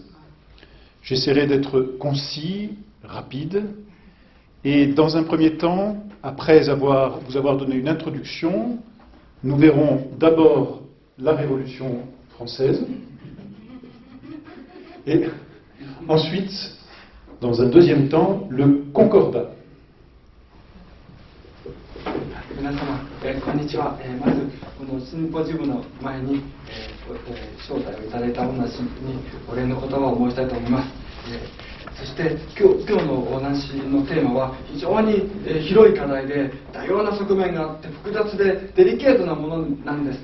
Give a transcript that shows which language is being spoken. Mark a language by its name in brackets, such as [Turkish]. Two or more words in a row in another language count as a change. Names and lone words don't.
[French] J'essaierai d'être concis, rapide, et dans un premier temps, après vous avoir donné une introduction, nous verrons d'abord la Révolution française, et ensuite, dans un deuxième temps, le Concordat. [Japanese] 皆様、こんにちは。まずこのシンポジウムの前に、招待をいただいたお話にお礼の言葉を申したいと思います。そして今日のお話のテーマは非常に広い課題で多様な側面があって複雑でデリケートなものなんです。